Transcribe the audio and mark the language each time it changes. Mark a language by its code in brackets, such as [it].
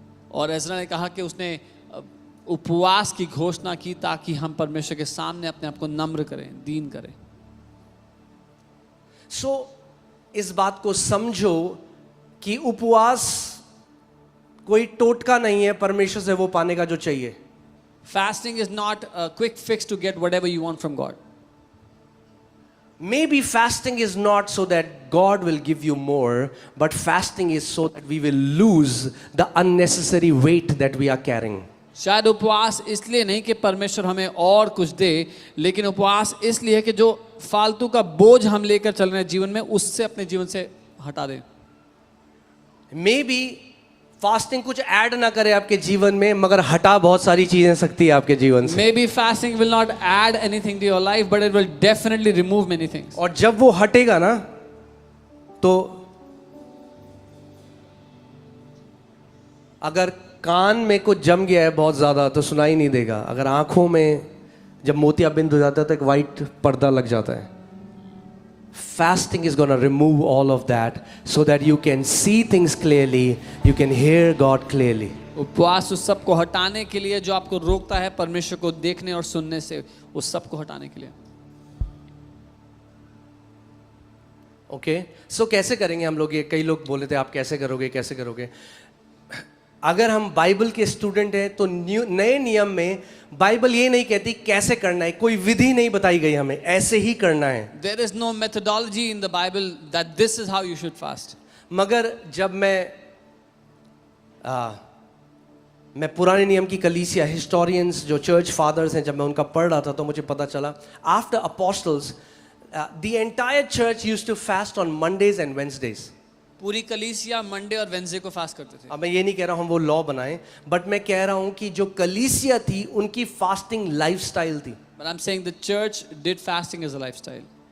[hi] और एज़रा ने कहा कि उसने उपवास की घोषणा की ताकि हम परमेश्वर के सामने अपने आप को नम्र करें, दीन करें। So इस बात को समझो कि उपवास कोई टोटका नहीं है परमेश्वर से वो पाने का जो चाहिए। [en] Fasting is not a quick fix to get whatever you want from God. Maybe fasting is not so that God will give you more, but fasting is so that we will lose the unnecessary weight that we are carrying. [hi] शायद उपवास इसलिए नहीं कि परमेश्वर हमें और कुछ दे, लेकिन उपवास इसलिए है कि जो फालतू का बोझ हम लेकर चल रहे हैं जीवन में, उससे अपने जीवन से हटा दें। Maybe फास्टिंग कुछ ऐड ना करे आपके जीवन में, मगर हटा बहुत सारी चीजें सकती है आपके जीवन से। [en] Maybe fasting will not add anything to your life, but it will definitely remove many things. [hi] और जब वो हटेगा ना, तो अगर कान में कुछ जम गया है बहुत ज्यादा तो सुनाई नहीं देगा। अगर आंखों में जब मोतियाबिंद हो जाता है तो एक वाइट पर्दा लग जाता है। [en] Fasting is going to remove all of that so that you can see things clearly, you can hear God clearly. [hi] उपवास उस सब को हटाने के लिए जो आपको रोकता है परमेश्वर को देखने और सुनने से, उस सब को हटाने के लिए। ओके, सो कैसे करेंगे हम लोग ये? कई लोग बोले थे आप कैसे करोगे कैसे करोगे। अगर हम बाइबल के स्टूडेंट हैं तो नए नियम में बाइबल ये नहीं कहती कैसे करना है, कोई विधि नहीं बताई गई हमें, ऐसे ही करना है। [en] There is no methodology in the Bible that this is how you should fast. [hi] मगर जब मैं पुराने नियम की कलीसिया, हिस्टोरियंस जो चर्च फादर्स हैं, जब मैं उनका पढ़ रहा था तो मुझे पता चला [en] After apostles the entire church used to fast on Mondays and Wednesdays. [hi] पूरी कलीसिया मंडे और वेडनेसडे को फास्ट करते थे। अब मैं ये नहीं कह रहा हूँ हम वो लॉ बनाएं, बट मैं कह रहा हूँ कि जो कलीसिया थी उनकी फास्टिंग लाइफस्टाइल थी। [en] But I'm saying the church did fasting as a lifestyle.